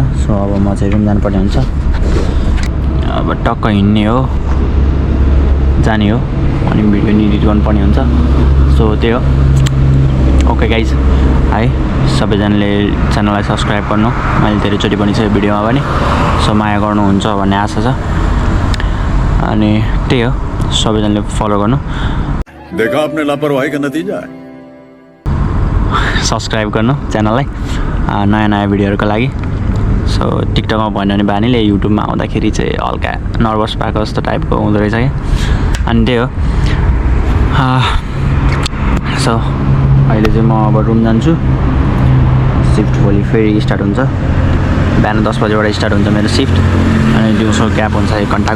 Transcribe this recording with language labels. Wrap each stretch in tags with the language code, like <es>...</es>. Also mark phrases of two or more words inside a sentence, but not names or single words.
<ne>सो अब म चाहिँ रुम जानुपर्ने हुन्छ। अब टक्क हिँड्ने हो, जाने हो, अनि भिडियो एडिट गर्नुपर्ने हुन्छ। सो त्यही हो।</ne> <en>okay guys</en> <ne>है, सबैजनाले च्यानललाई सब्सक्राइब गर्नु, मैले धेरैचोटि भनिसकेँ भिडियोमा पनि। सो माया गर्नुहुन्छ भन्ने आशा छ, अनि त्यही हो, सबैजनाले फलो गर्नु।</ne> <hi>देखा आपने लापरवाही का नतीजा है।</hi> <ne>सब्सक्राइब गर्नु च्यानललाई नयाँ नयाँ भिडियोहरूको लागि। सो टिकटकमा भन्यो भने बानीले युट्युबमा आउँदाखेरि चाहिँ हल्का नर्भस भएको जस्तो टाइपको हुँदो रहेछ क्या, अनि त्यही हो। सो अहिले चाहिँ म अब रुम जान्छु। सिफ्ट भोलि फेरि स्टार्ट हुन्छ, बिहान 10 बजेबाट स्टार्ट हुन्छ मेरो सिफ्ट, अनि दिउँसो ग्याप हुन्छ 1 घन्टाको।</ne>